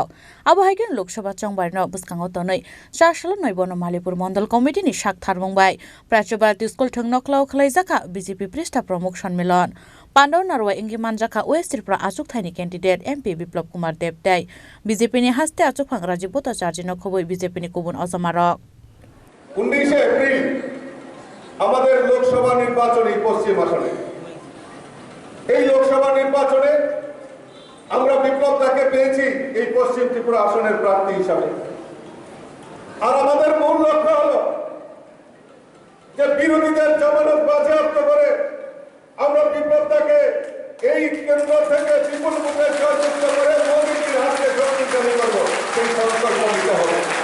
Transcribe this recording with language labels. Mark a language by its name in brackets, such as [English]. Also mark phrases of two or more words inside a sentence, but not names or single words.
[Kok Borok] आबो हाइगेन लोकसभा चंबारनो बुस्कांगो तनै चारसालो 9 बनमालीपुर मंडल कमिटिनि साकथार मुंबाय प्राच्यभारती स्कुल थंनाव क्लाव खालायजाखा बीजेपी पृष्ठ प्रमुख सम्मेलन पांडव नारवा इंगी मानजाखा वेस्ट त्रिपुरा आचुक थाइनि कैंडिडेट एमपी बिप्लब कुमार देव तै बीजेपीनि हास्ते आचुक फांगराजी भट्टाचार्यनो खबै बीजेपीनि गुबुन अजमारक [Bangla] 19 एप्रिल আমাদের লোকসভা নির্বাচনী পশ্চিম আসনে এই লোকসভা নির্বাচনে আমরা বিপ্লব দাকে পেয়েছি এই পশ্চিম ত্রিপুরা আসনের প্রার্থী হিসাবে আর আমাদের মূল লক্ষ্য হলো যে বিরোধীদের জামানত বাজেয়াপ্ত করে আমরা বিপ্লব দাকে এই কেন্দ্র থেকে বিপুল ভোটে জয়যুক্ত করে মোদিজির হাতে শক্তিশালী করব সেই সংকল্প নিতে হবে